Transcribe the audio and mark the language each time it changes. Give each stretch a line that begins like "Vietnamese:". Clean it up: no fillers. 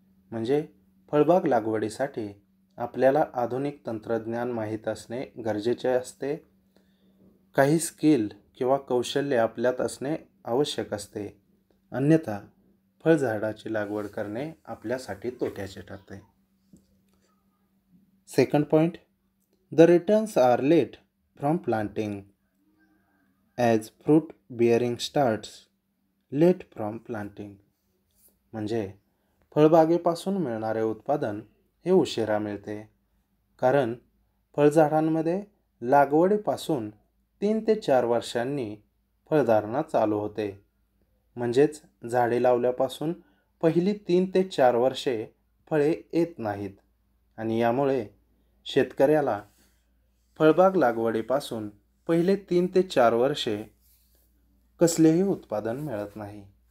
Marathi: म्हणजे फळबाग लागवडीसाठी आपल्याला आधुनिक तंत्रज्ञान माहीत असणे गरजेचे असते. काही स्किल किंवा कौशल्य आपल्यात असणे आवश्यक असते. अन्यथा फळझाडाची लागवड करणे आपल्यासाठी तोट्याचे ठरते.
English: Second point, the returns are late from planting as fruit bearing starts late from planting.
Marathi: म्हणजे फळबागेपासून मिळणारे उत्पादन हे उशिरा मिळते, कारण फळझाडांमध्ये लागवडीपासून 3 ते 4 वर्षांनी फळधारणा चालू होते. म्हणजेच झाडे लावल्यापासून पहिली 3 ते 4 वर्षे फळे येत नाहीत आणि यामुळे शेतकऱ्याला फळबाग लागवडीपासून पहिले 3 ते 4 वर्षे कसलेही उत्पादन मिळत नाही.